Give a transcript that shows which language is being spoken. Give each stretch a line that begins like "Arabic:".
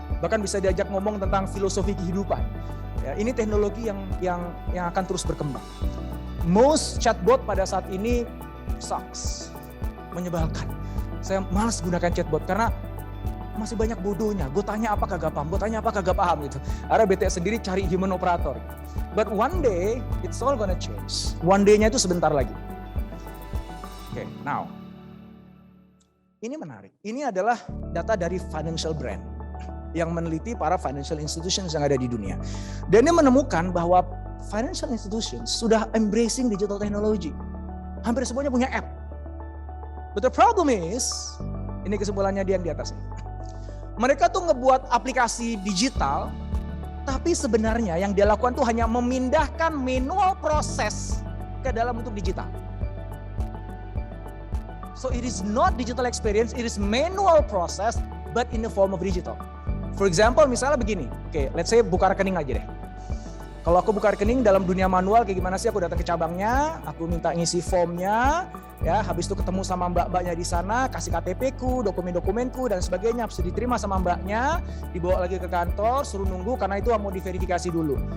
Indonesian: Bahkan bisa diajak ngomong tentang filosofi kehidupan. Ya, ini teknologi yang akan terus berkembang.
English: Most chatbot
Indonesian: pada saat ini
English: sucks,
Indonesian: menyebalkan. Saya malas gunakan chatbot karena masih banyak bodohnya. Gue tanya apa kagak paham, gitu. Ada BTS sendiri cari human operator.
English: But one day it's all gonna change. One day-nya
Indonesian: itu sebentar lagi. Oke,
English: now
Indonesian: ini menarik. Ini adalah data dari Financial Brand yang meneliti para financial institutions yang ada di dunia. Dan dia menemukan bahwa financial institutions sudah
English: embracing digital technology.
Indonesian: Hampir semuanya punya app.
English: But the problem is,
Indonesian: ini kesimpulannya dia yang di atas ini. Mereka tuh ngebuat aplikasi digital, tapi sebenarnya yang dia lakukan tuh hanya memindahkan manual proses ke dalam bentuk digital.
English: So it is not digital experience, it is manual process, but in the form of digital. For example,
Indonesian: misalnya begini, oke,
English: let's say
Indonesian: buka rekening aja deh. Kalau aku buka rekening dalam dunia manual kayak gimana sih? Aku datang ke cabangnya, aku minta ngisi formnya, ya, habis itu ketemu sama mbak-mbaknya di sana, kasih KTP-ku, dokumen-dokumenku dan sebagainya, habis itu diterima sama mbaknya, dibawa lagi ke kantor, suruh nunggu karena itu mau diverifikasi dulu.